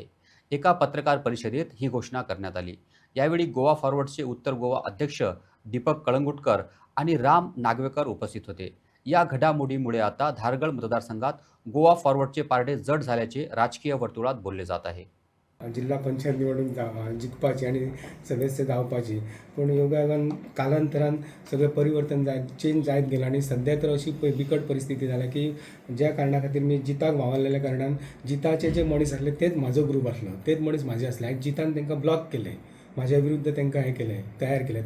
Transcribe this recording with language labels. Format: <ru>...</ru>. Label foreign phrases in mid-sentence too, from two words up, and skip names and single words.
<mr>एका पत्रकार परिषदेत ही घोषणा करण्यात आली. यावेळी गोवा फॉरवर्डचे उत्तर गोवा अध्यक्ष दीपक कळंगुटकर आणि राम नागवेकर उपस्थित होते. या घडामोडीमुळे आता धारगड मतदारसंघात गोवा फॉरवर्डचे पारडे जड झाल्याचे राजकीय वर्तुळात बोलले जात आहे.</mr> <kok>जिल्हा पंचायत निवडणूक जिखपाची आणि सदस्य जावपाची, पण योगायोगान कालांतरान सगळें परिवर्तन चेंज जायत गेलां आणि सध्या तर अशी बिकट परिस्थिती जाल्या की ज्या कारणा खातीर मी जिताक वावरलेल्या कारणान जिताचे जे मनीस आसले तेच म्हाजो ग्रूप आसलो, तेच मनीस म्हाजे आसले आनी जितान तांकां ब्लॉक केले, म्हाज्या विरुद्ध तांकां हें केलें, तयार केलें.</kok>